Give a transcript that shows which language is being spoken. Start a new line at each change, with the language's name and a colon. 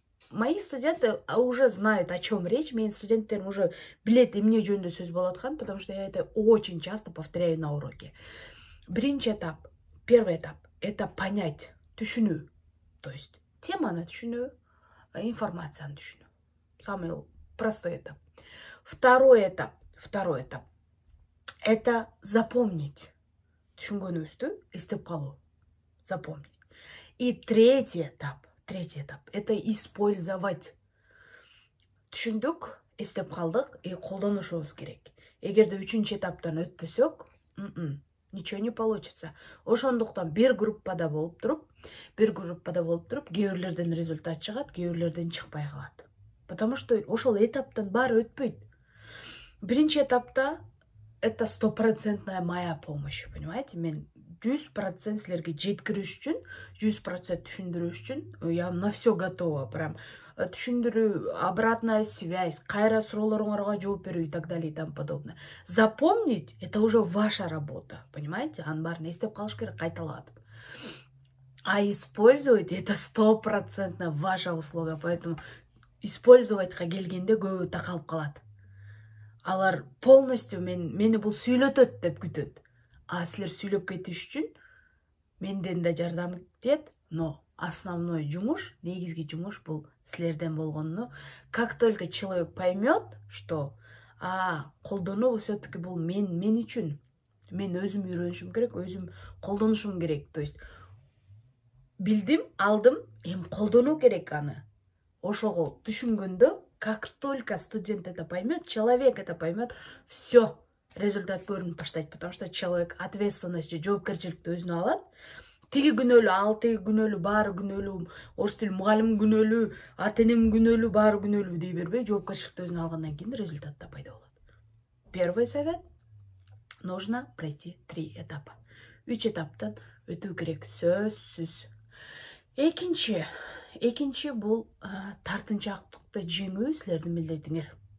Russian: Мои студенты уже знают, о чем речь. Мои студенты уже
Kyrgyz: білет эмне жөнүндө сөз болот хан,
Russian: потому что я это очень часто повторяю на уроке. Первый этап – это понять, түшүнүү. То есть
Kyrgyz: теманы түшүнүү, информацияны түшүнүү.
Russian: Самый простой этап. Второй этап – это запомнить.
Kyrgyz: Түшүнгөнүбүздү эстеп калуу.
Russian: Запомнить. И третий этап – это использовать.
Kyrgyz: Түшүндүк, эстеп калдык, колдонушубуз керек. Эгерде 3-чү этаптан өтпөсөк,
Russian: ничего не получится.
Kyrgyz: Ошондуктан бир группада болуп туруп, кээ бирлерден результат чыгат, кээ бирлерден чыкпай калат.
Russian: Потому что
Kyrgyz: ошол этаптан баары өтпөйт. Биринчи этапта
Russian: это 100% моя помощь, понимаете?
Kyrgyz: Мен 100% силерге жеткириш үчүн, 100% түшүндүрүш үчүн
Russian: я на все готова. Прям
Kyrgyz: түшүндүрүү,
Russian: обратная связь,
Kyrgyz: кайра суроолоруңарга жооп берүү
Russian: и так далее и тому подобное. Запомнить — это уже ваша работа, понимаете?
Kyrgyz: Анын баарын эстеп калыш керек, кайталатып.
Russian: А использовать — это 100% ваша услуга, поэтому использовать
Kyrgyz: келгенде көбү такалып калат. Алар полностью мени бул сүйлөтөт деп күтөт. А силер сүйлөп кетиш үчүн менден да жардам тиет,
Russian: но основной
Kyrgyz: жумуш, негизги жумуш бул силерден болгону.
Russian: Как только человек поймет, что
Kyrgyz: колдонуу
Russian: все-таки
Kyrgyz: бул мен үчүн, мен өзүм үйрөнүшүм керек, өзүм колдонушум керек.
Russian: То есть
Kyrgyz: билдим, алдым, эми колдонуу керек аны. Ошого түшүнгөндө,
Russian: как только студент это поймет, человек это поймет, все,
Kyrgyz: результат көрүнүп баштайт,
Russian: потому что человек ответственность,
Kyrgyz: жоопкерчиликти өзүнө алат. Тиги күнөөлүү, ал тиги күнөөлүү, баары күнөөлүү, орус тил мугалим күнөөлүү, ата энем күнөөлүү, баары күнөөлүү дей бербей, жоопкерчиликти өзүнө алгандан кийин результат да пайда болот.
Russian: Первый совет – нужно пройти 3 этапа.
Kyrgyz: 3 этаптан өтүү керек, сөзсүз. Экинчи бул тартынчаактыкты жеңүү силердин милдетиңер.